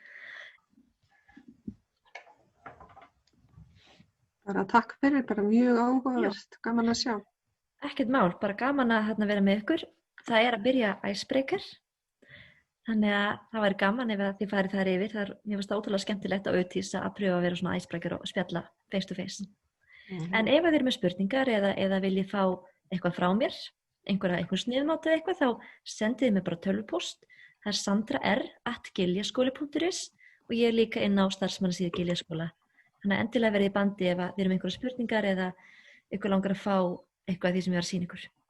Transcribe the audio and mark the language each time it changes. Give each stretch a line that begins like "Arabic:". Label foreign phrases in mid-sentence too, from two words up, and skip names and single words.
Icelandic: Bara takk fyrir, bara mjög áhugavert, gaman að sjá. Ekkert mál, bara gaman að vera með ykkur. Það að byrja icebreaker, þannig að það væri gaman ef þið farið þar yfir. Mér finnst það ótrúlega skemmtilegt á Auðtís að pröfa að vera svona icebreaker og spjalla
English: face to face.
Icelandic: En ef þið eru með spurningar eða viljið fá eitthvað frá mér, einhver sniðmátt eða eitthvað, þá sendið mér bara tölvupóst. Það sandra@giljaskoli.is og ég líka inn á starfsmannasíðu Giljaskóla. Þannig að endilega verið í bandi ef þið eru með einhverja spurningar eða ykkur langar að fá eitthvað af því sem ég var að sýna ykkur.